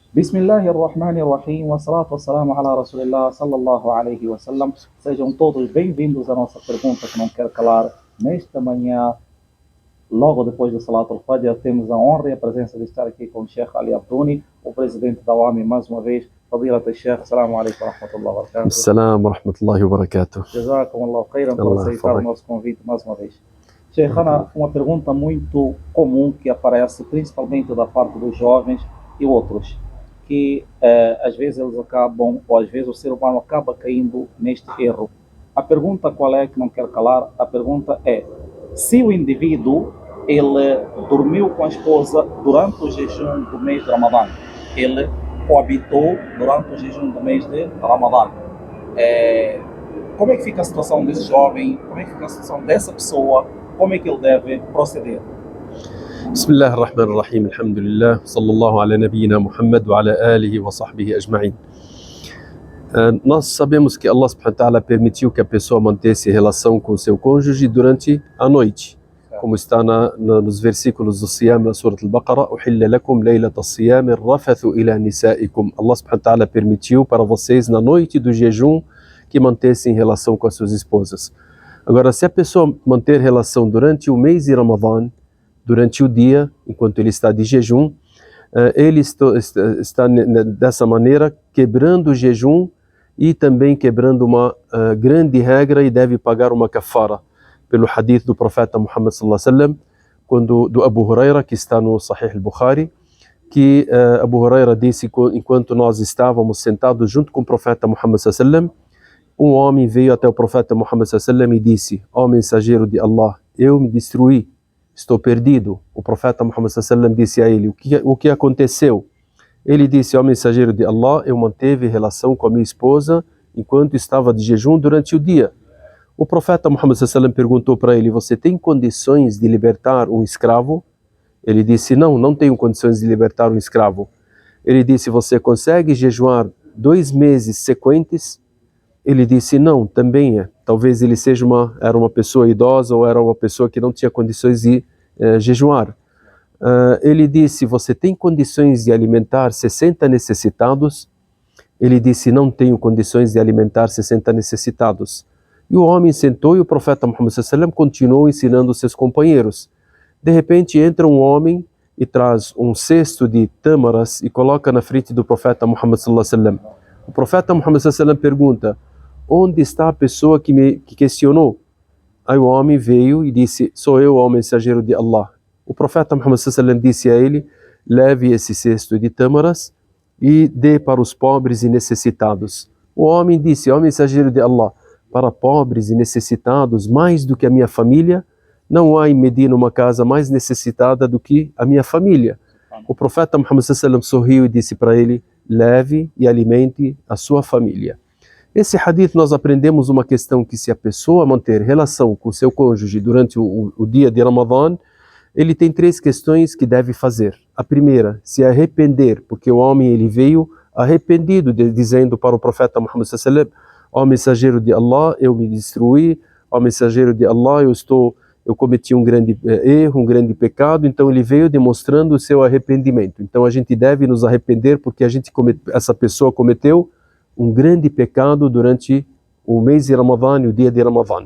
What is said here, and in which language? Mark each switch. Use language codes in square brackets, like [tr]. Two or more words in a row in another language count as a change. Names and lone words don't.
[ar] بسم الله الرحمن الرحيم، والصلاة والسلام على رسول الله صلى الله عليه وسلم. [pt] Sejam todos bem-vindos à nossa pergunta que não quer calar. Nesta manhã, logo depois do [ar] صلاة الفجر, [pt] temos a honra e a presença de estar aqui com o Sheikh Ali Abdouni, o presidente da OAMI, mais uma vez. [ar] فضيلة الشيخ، السلام عليكم ورحمة الله وبركاته. السلام ورحمة الله وبركاته. جزاكم الله خيرا [pt] por aceitar o nosso convite mais uma vez. Sheikh, uma pergunta muito comum que aparece principalmente da parte dos jovens e outros, que às vezes eles acabam, ou às vezes o ser humano acaba caindo neste erro. A pergunta qual é, que não quero calar, a pergunta é: se o indivíduo ele dormiu com a esposa durante o jejum do mês de Ramadã, ele coabitou durante o jejum do mês de Ramadã, como é que fica a situação desse jovem? Como é que fica a situação dessa pessoa? Como é que ele deve proceder? [ar] بسم الله الرحمن الرحيم، الحمد لله، صلى الله على نبينا محمد وعلى آله وصحبه أجمعين. [pt] Nós sabemos que Allah [ar] سبحانه وتعالى [pt] permitiu que a pessoa mantesse relação com seu cônjuge durante a noite, como está nos versículos do Siyam na Surah Al-Baqarah: [ar] أحل لكم ليلة الصيام الرفث إلى نسائكم. [pt] Allah [ar] سبحانه وتعالى [pt] permitiu para vocês na noite do jejum que mantessem relação com as suas esposas. Agora, se a pessoa manter relação durante o mês de Ramadã, durante o dia, enquanto ele está de jejum, ele está dessa maneira quebrando o jejum e também quebrando uma grande regra, e deve pagar uma kafara, pelo hadith do profeta Muhammad [ar] صلى الله عليه وسلم, [pt] quando do Abu Huraira, que está no Sahih al-Bukhari, que Abu Huraira disse, enquanto nós estávamos sentados junto com o profeta Muhammad [ar] صلى الله عليه وسلم, [pt] um homem veio até o profeta Muhammad [ar] صلى الله عليه وسلم [pt] e disse: ó mensageiro de Allah, eu me destruí, estou perdido. O profeta Muhammad [ar] صلى الله عليه وسلم [pt] disse a ele: o que aconteceu? Ele disse: ó mensageiro de Allah, eu manteve relação com a minha esposa enquanto estava de jejum durante o dia. O profeta Muhammad [ar] صلى الله عليه وسلم [pt] perguntou para ele: você tem condições de libertar um escravo? Ele disse: não tenho condições de libertar um escravo. Ele disse: você consegue jejuar 2 meses sequentes? Ele disse: não, também é. Talvez ele era uma pessoa idosa ou era uma pessoa que não tinha condições de jejuar. Ele disse: você tem condições de alimentar 60 necessitados? Ele disse: não tenho condições de alimentar 60 necessitados. E o homem sentou, e o profeta Muhammad [ar] صلى الله عليه وسلم [pt] continuou ensinando seus companheiros. De repente entra um homem e traz um cesto de tâmaras e coloca na frente do profeta Muhammad [ar] صلى الله عليه وسلم. [pt] O profeta Muhammad [ar] صلى الله عليه وسلم [pt] pergunta: onde está a pessoa que questionou? Aí o homem veio e disse: sou eu, ó mensageiro de Allah. O profeta Muhammad [ar] صلى الله عليه وسلم [pt] disse a ele: leve esse cesto de tâmaras e dê para os pobres e necessitados. O homem disse: ó mensageiro de Allah, para pobres e necessitados mais do que a minha família, não há em Medina uma casa mais necessitada do que a minha família. O profeta Muhammad [ar] صلى الله عليه وسلم [pt] sorriu e disse para ele: leve e alimente a sua família. Esse hadith nós aprendemos uma questão, que se a pessoa manter relação com seu cônjuge durante o dia de Ramadã, ele tem 3 questões que deve fazer. A primeira, se arrepender, porque o homem ele veio arrependido, dizendo para o profeta Muhammad [ar] صلى الله عليه وسلم: [pt] ó mensageiro de Allah, eu me destruí, ó mensageiro de Allah, eu cometi um grande erro, um grande pecado. Então ele veio demonstrando o seu arrependimento. Então a gente deve nos arrepender, porque essa pessoa cometeu um grande pecado durante o mês de Ramadã e o dia de Ramadã.